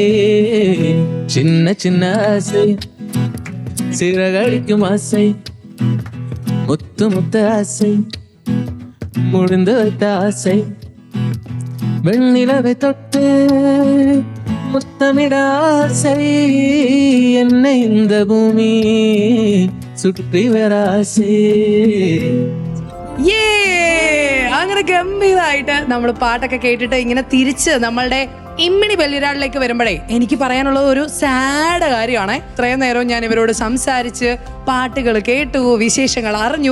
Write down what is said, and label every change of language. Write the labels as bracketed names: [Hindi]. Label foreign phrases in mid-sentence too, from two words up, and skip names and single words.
[Tamil] சின்ன சின்ன ஆசை, சிறகடிக்கும் ஆசை, முத்து முத்து ஆசை, முடிந்து வைத்த ஆசை, வெண்ணிலவை தொட்டு முத்தமிட ஆசை, என்னை இந்த பூமி சுற்றி வர ஆசை. [Malayalam] അങ്ങനെ ഗംഭീരമായിട്ട് നമ്മൾ പാട്ടൊക്കെ കേട്ടിട്ട് ഇങ്ങനെ തിരിച്ച് നമ്മളുടെ ഇമ്മിണി ബല്ലിരാളിലേക്ക് വരുമ്പോഴേ എനിക്ക് പറയാനുള്ളത് ഒരു സാഡ് കാര്യമാണ്. ഇത്രയും നേരവും ഞാൻ ഇവരോട് സംസാരിച്ച് പാട്ടുകൾ കേട്ടു, വിശേഷങ്ങൾ അറിഞ്ഞു.